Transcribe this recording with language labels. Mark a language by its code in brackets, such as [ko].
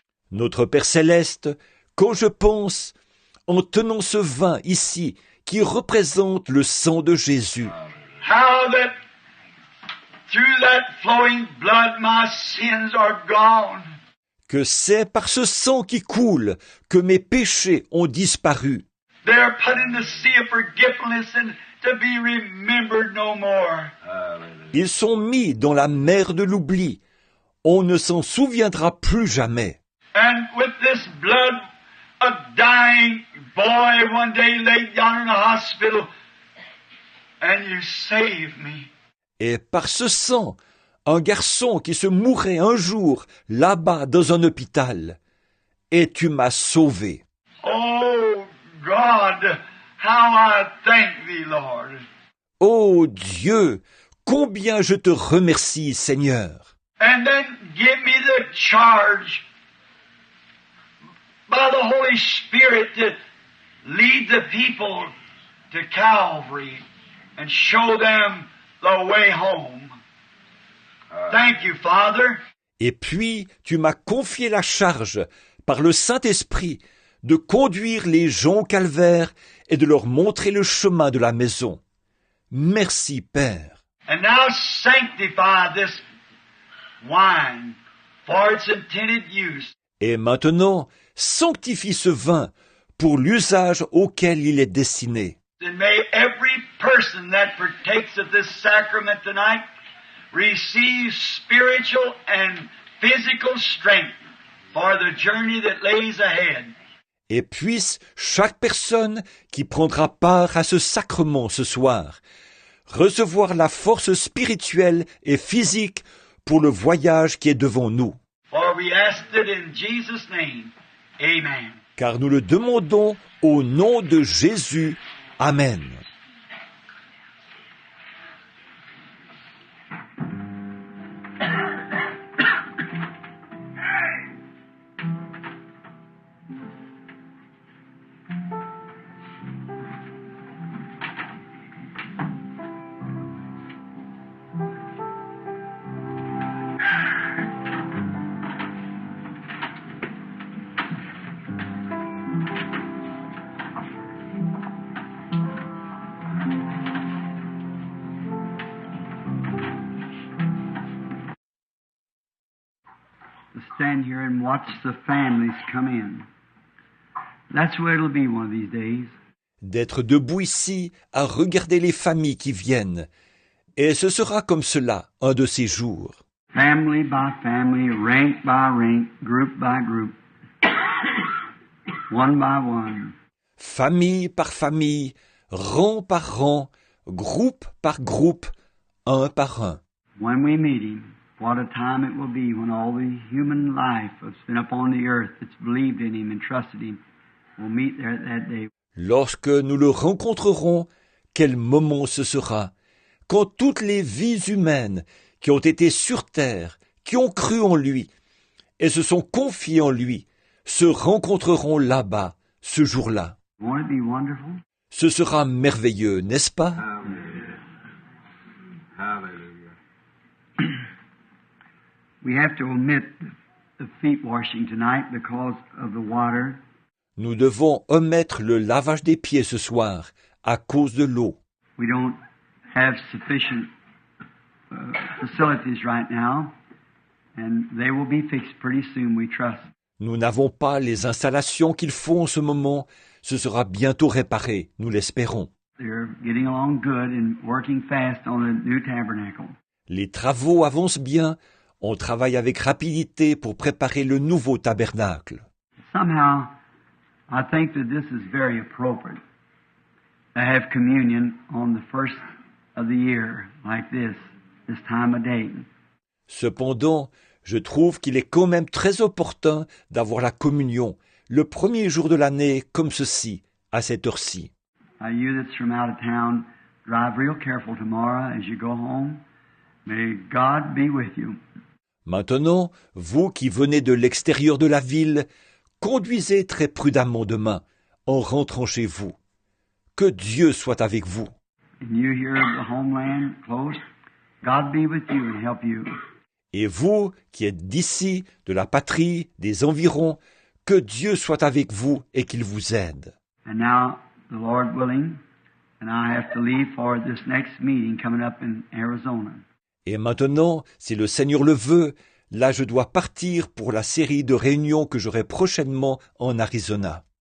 [fr] Notre Père Céleste, quand je pense, en tenant ce vin ici, qui représente le sang de Jésus, [en] how that through that flowing blood my sins are gone. [fr] que c'est par ce sang qui coule que mes péchés ont disparu. [en] They are put in the sea of forgetfulness and to be remembered no more. [fr] Ils sont mis dans la mer de l'oubli. On ne s'en souviendra plus jamais. [en] And with this blood, a dying boy one day laid down in a hospital, and you saved me. [fr] Et par ce sang, un garçon qui se mourrait un jour là-bas dans un hôpital. Et tu m'as sauvé. [en] Oh God, how I thank thee, Lord. [fr] Ô Dieu, combien je te remercie, Seigneur. [en] And then give me the charge by the Holy Spirit to lead the people to Calvary and show them the way home. Thank you, Father. [fr] Et puis, tu m'as confié la charge, par le Saint-Esprit, de conduire les gens au calvaire et de leur montrer le chemin de la maison. Merci, Père. [en] And now sanctify this wine for its intended use. [fr] Et maintenant, sanctifie ce vin pour l'usage auquel il est destiné. [en] And may every person that partakes of this sacrament tonight receive spiritual and physical strength for the journey that lays ahead. [fr] Et puisse chaque personne qui prendra part à ce sacrement ce soir recevoir la force spirituelle et physique pour le voyage qui est devant nous. [en] For we ask it in Jesus' name. Amen. [fr] Car nous le demandons au nom de Jésus. Amen. [en] To stand here and watch the families come in. That's where it'll be one of these days. [fr] D'être debout ici à regarder les familles qui viennent. Et ce sera comme cela un de ces jours. [en] Family by family, rank by rank, group by group, one by one. [fr] Famille par famille, rang par rang, groupe par groupe, un par un. [en] When we meet Him, what a time it will be when all the human life that's been upon the earth that's believed in Him and trusted Him will meet there that day. [fr] Lorsque nous le rencontrerons, quel moment ce sera, quand toutes les vies humaines qui ont été sur terre, qui ont cru en lui et se sont confiées en lui, se rencontreront là-bas, ce jour-là. [en] Won't it be wonderful? [fr] Ce sera merveilleux, n'est-ce pas? [en] We have to omit the feet washing tonight because of the water. [fr] Nous devons omettre le lavage des pieds ce soir à cause de l'eau. [en] We don't have sufficient facilities right now, and they will be fixed pretty soon, we trust. [fr] Nous n'avons pas les installations qu'il faut en ce moment. Ce sera bientôt réparé, nous l'espérons. [en] They're getting along good and working fast on the new tabernacle. [fr] Les travaux avancent bien. On travaille avec rapidité pour préparer le nouveau tabernacle. [en] Somehow, I think that this is very appropriate to have communion on the first of the year like this time of day. [fr] Cependant, je trouve qu'il est quand même très opportun d'avoir la communion le premier jour de l'année comme ceci, à cette heure-ci. [en] You that's from out of town, drive real careful tomorrow as you go home. May God be with you. [fr] Maintenant, vous qui venez de l'extérieur de la ville, conduisez très prudemment demain, en rentrant chez vous. Que Dieu soit avec vous. [en] And you here in the homeland close, God be with you and help you. [fr] Et vous qui êtes d'ici, de la patrie, des environs, que Dieu soit avec vous et qu'il vous aide. [en] And now, the Lord willing, and I have to leave for this next meeting coming up in Arizona. [fr] Et maintenant, si le Seigneur le veut, là je dois partir pour la série de réunions que j'aurai prochainement en Arizona.